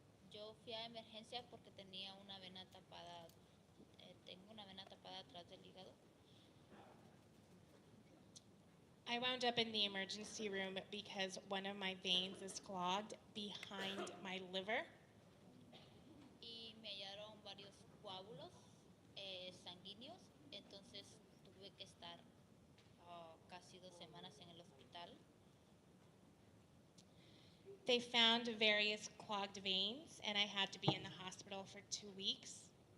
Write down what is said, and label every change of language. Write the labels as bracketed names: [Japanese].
[Spanish] Yo fui a emergencia porque tenía una vena tapada, tengo una vena tapada atrás del hígado. [English] I wound up in the emergency room because one of my veins is clogged behind my liver. [Spanish] Y me hallaron varios coágulos sanguíneos, entonces tuve que estar casi 2 semanas en el hospital. [English] They found various clogged veins, and I had to be in the hospital for 2 weeks.